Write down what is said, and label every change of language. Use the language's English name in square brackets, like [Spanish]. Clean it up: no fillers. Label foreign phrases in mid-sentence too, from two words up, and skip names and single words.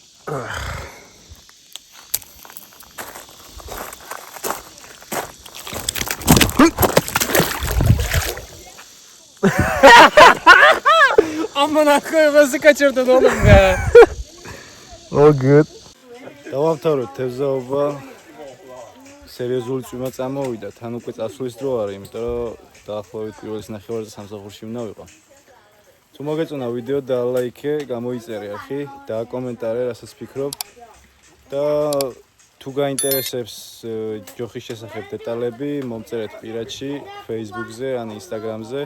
[Turkish] Aman akıllı nasıl kaçırdın oğlum be? [English] All good. [Georgian] დავამთავროთ თევზაობა. სერიოზული წვიმა წამოვიდა, თან უკვე წასვლის დრო არის, იმიტომ რომ დაახლოებით პირველის ნახევარზე სამსახურში უნდა ვიყო. თუ მოგეწონა ვიდეო და ლაიქე, გამოიწერე არხი, დააკომენტარე, რასაც ფიქრობ და თუ გაინტერესებს ჯოხის შესახებ დეტალები, მომწერეთ პირადში, Facebook-ზე ან Instagram-ზე.